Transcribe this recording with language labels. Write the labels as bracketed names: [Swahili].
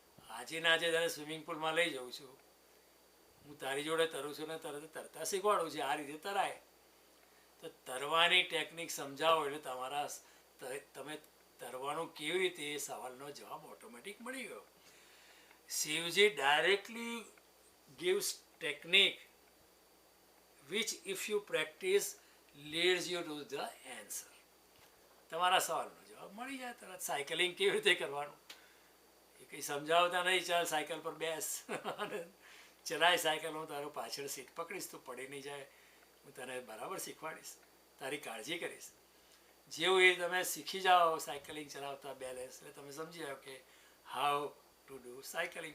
[Gujarati] આજે ને આજે તને સ્વિમિંગ પુલમાં લઈ જાઉં છું, હું તારી જોડે તરું છું ને તરત તરતા શીખવાડું છું, આ રીતે તરાય. તો તરવાની ટેકનિક સમજાવો એટલે તમે તરવાનું કેવી રીતે એ સવાલનો જવાબ ઓટોમેટિક મળી ગયો. Shivji directly [English] gives technique which if you practice leads you to the answer. [Gujarati] તમારા સવાલનો જવાબ મળી જાય તરત. સાયકલિંગ કેવી રીતે કરવાનું એ કંઈ સમજાવતા નહીં, ચાલ સાયકલ પર બેસ અને ચલાય સાયકલ, હું તારું પાછળ સીટ પકડીશ, તું પડી નહીં જાય, હું તને બરાબર શીખવાડીશ, તારી કાળજી કરીશ. જેવું એ તમે શીખી જાઓ સાયકલિંગ ચલાવતા બેલેન્સ, એટલે તમે સમજી જાઓ કે [English] How to do cycling.